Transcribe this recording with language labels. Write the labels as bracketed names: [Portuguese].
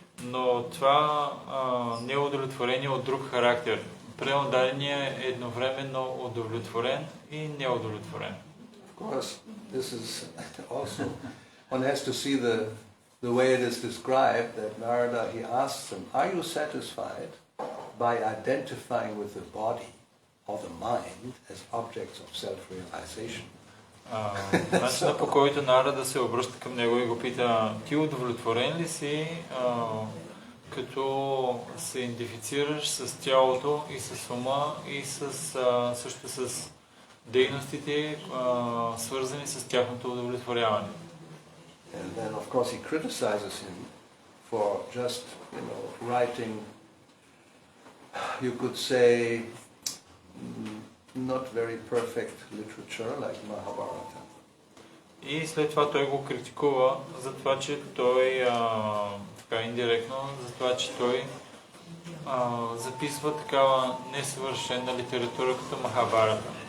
[Bulgarian] Но това не е удовлетворение от друг характер. Преданно дадения е едновременно удовлетворен и неудовлетворен. [English] Of course, this is also, one has to see the way it is described, that Narada, he asks him, are you satisfied by identifying with the body or the mind as objects of self-realization? [Bulgarian] Начинът, по който Нарада се обръща към него и го пита, ти удовлетворен ли си, като се идентифицираш с тялото и с ума и също с дейностите, свързани с тяхното удовлетворяване. [English] And then, of course, he criticizes him for just, writing, you could say, not very perfect literature like Mahabharata. [Bulgarian] И след това той го критикува за това, че той, така индиректно, за това, че той записва такава несъвършена литература като Махабарата.